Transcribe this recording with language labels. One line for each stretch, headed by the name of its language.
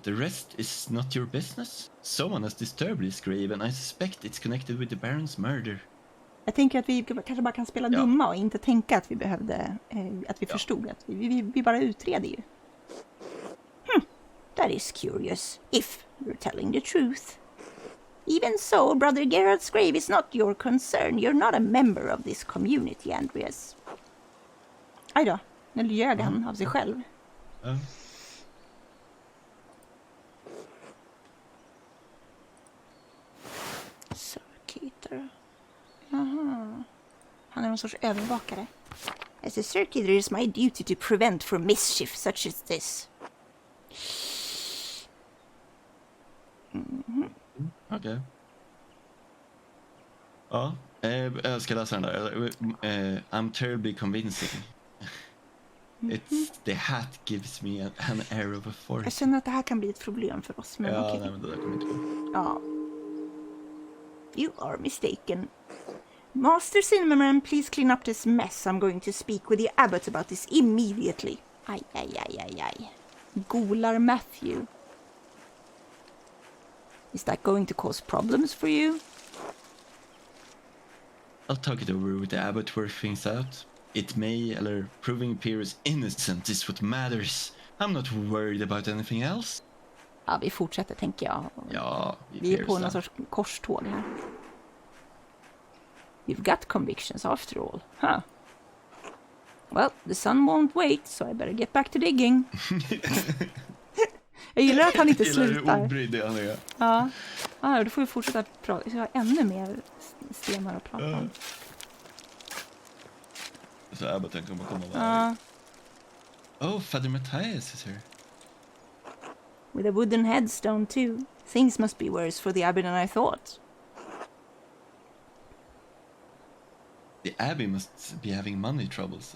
English: The rest is not your business. Someone has disturbed his grave and I suspect it's connected with the Baron's murder.
Swedish: Jag tänker att vi kanske bara kan spela dumma och inte tänka att vi behövde, att vi förstod att vi bara utreder ju.
English: That is curious, if you're telling the truth. Even so, Brother Gerard's grave is not your concern. You're not a member of this community, Andreas.
Swedish: Aj då, nu ljög han av sig själv. Circuiter. Aha. Han är någon sorts övervakare.
English: As a circuiter, it is my duty to prevent from mischief such as this.
Swedish: Okej. Ja, jag ska läsa den där.
English: I'm terribly convincing. The hat gives me an air of authority.
Swedish: Jag känner att det här kan bli ett problem för oss. Men okej. Nej, men det där kommer inte gå. Ja.
English: You are mistaken. Master Cinnamon, please clean up this mess. I'm going to speak with the abbot about this immediately. Aj.
Swedish: Golar Matthew.
English: Is that going to cause problems for you? I'll talk it over with the abbot, work things out. It may,
Swedish: eller
English: proving Pierce innocent is what matters. I'm not worried about anything else.
Swedish: Ja, vi fortsätter tänker jag. Ja, vi är på någon sorts korståg här.
English: You've got convictions after all, huh? Well, the sun won't wait, so I better get back to digging.
Swedish: Jag gillar att han inte slutar. Hur obrydd han är. Ja, då får vi fortsätta prata. Vi ska ha ännu mer stenar att prata om. Så Abboten kommer komma där.
English: Oh, Father Matthias is here. With a wooden headstone too. Things must be worse for the abbey than I thought. The abbey must be having money troubles.